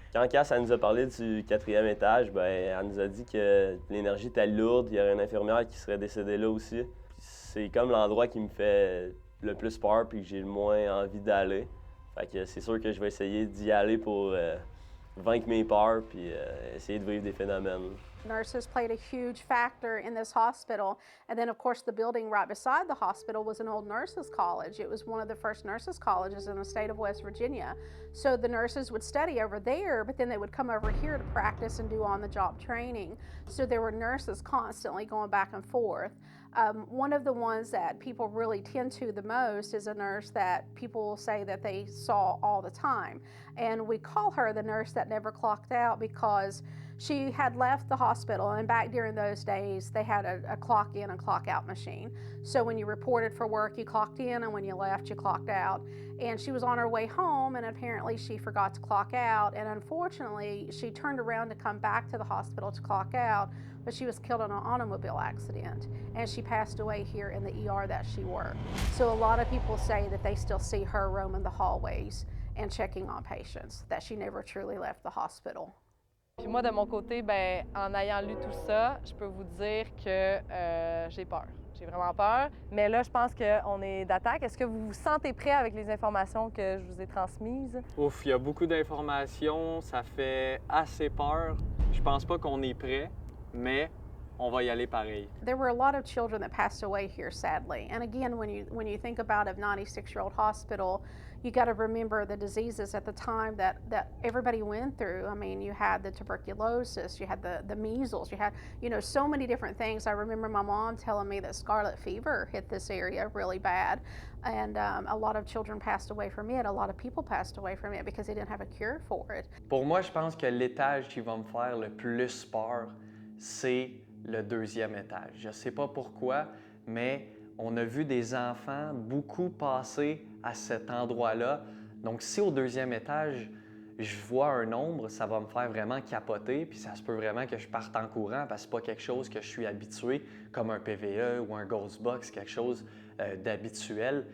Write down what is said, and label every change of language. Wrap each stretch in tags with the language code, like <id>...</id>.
<fr>Quand Cass nous a parlé du 4e étage, ben, elle nous a dit que l'énergie était lourde, il y aurait une infirmière qui serait décédée là aussi. Puis c'est comme l'endroit qui me fait le plus peur puis que j'ai le moins envie d'aller. Fait que c'est sûr que je vais essayer d'y aller pour vaincre mes peurs puis essayer de vivre des phénomènes.</fr> <en>Nurses played a huge factor in this hospital. And then, of course, the building right beside the hospital was an old nurses' college. It was one of the first nurses' colleges in the state of West Virginia. So the nurses would study over there, but then they would come over here to practice and do on-the-job training. So there were nurses constantly going back and forth. One of the ones that people really tend to the most is a nurse that people will say that they saw all the time. And we call her the nurse that never clocked out because she had left the hospital, and back during those days, they had a clock in and clock out machine. So when you reported for work, you clocked in, and when you left, you clocked out. And she was on her way home, and apparently she forgot to clock out. And unfortunately, she turned around to come back to the hospital to clock out, but she was killed in an automobile accident. And she passed away here in the ER that she worked. So a lot of people say that they still see her roaming the hallways and checking on patients, that she never truly left the hospital.</en> <fr>Puis moi, de mon côté, ben, en ayant lu tout ça, je peux vous dire que j'ai peur. J'ai vraiment peur. Mais là, je pense qu'on est d'attaque. Est-ce que vous vous sentez prêt avec les informations que je vous ai transmises? Ouf, il y a beaucoup d'informations, ça fait assez peur. Je pense pas qu'on est prêt, mais on va y aller pareil.</fr> <en>There were a lot of children that passed away here, sadly. And again, when you think about a 96-year-old hospital, you got to remember the diseases at the time that everybody went through. I mean, you had the tuberculosis, you had the measles, you had, so many different things. I remember my mom telling me that scarlet fever hit this area really bad. And a lot of children passed away from it. A lot of people passed away from it because they didn't have a cure for it.</en> <fr>Pour moi, je pense que l'étage qui va me faire le plus peur, c'est le deuxième étage. Je sais pas pourquoi, mais on a vu des enfants beaucoup passer à cet endroit-là. Donc, si au deuxième étage, je vois un ombre, ça va me faire vraiment capoter, puis ça se peut vraiment que je parte en courant parce que c'est pas quelque chose que je suis habitué, comme un PVE ou un Ghost Box, quelque chose d'habituel.</fr>